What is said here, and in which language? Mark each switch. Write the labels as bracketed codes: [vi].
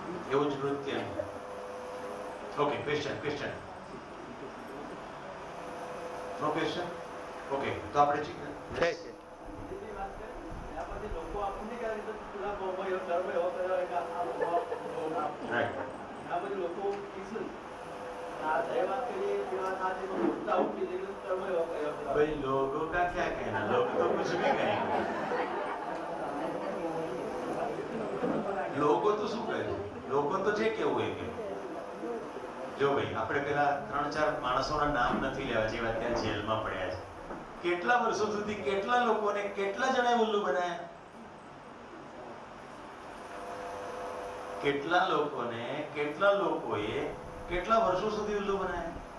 [gu] એવું જ નૃત્ય. ઓકે, ક્વેશ્ચન નો ક્વેશ્ચન. ઓકે, તો આપણે બીજી વાત છે, આ બધી લોકો આપણને કહે છે પૂરા બહુ એવો ધર્મ એવો કર્યો કે આ રાઈટ. આ બધી લોકો કીધું આ જે વાત કરીએ એ વાત સાચી, પણ મોટા ઉઠી જઈને ધર્મ એવો કર્યો. [hi] भाई लोगों का क्या कहना, लोग तो कुछ भी कहेंगे. [gu] લોકો તો શું કહે, લોકો તો જે કેવું એ કે. જો ભાઈ, આપણે પેલા 3-4 માણસોના નામ નથી લેવા જેવા અત્યારે જેલમાં પડ્યા છે. કેટલા વર્ષો સુધી કેટલા લોકોને કેટલા જણાએ ઉલ્લુ બનાયા? કેટલા લોકોએ કેટલા વર્ષો સુધી ઉલ્લુ બનાયા?